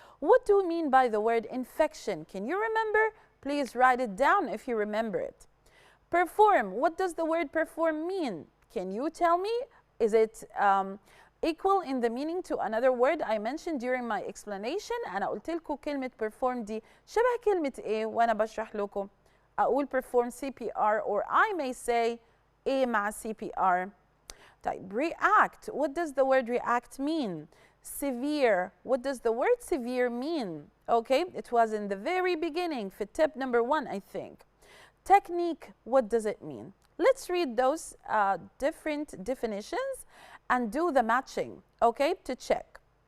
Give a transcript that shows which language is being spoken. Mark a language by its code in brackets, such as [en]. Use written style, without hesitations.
[en] What do we mean by the word infection? Can you remember? Please write it down if you remember it. Perform. What does the word perform mean? Can you tell me? Is it equal in the meaning to another word I mentioned during my explanation? [ar] أنا قلت لكم كلمة perform دي شبه كلمة إيه وأنا بشرح لكم؟ أقول perform CPR, [en] or I may say [ar] إيه مع CPR. طيب react. [en] What does the word react mean? Severe. What does the word severe mean? Okay, it was in the very beginning for tip number 1, I think. Technique. What does it mean? Let's read those different definitions and do the matching, okay, to check.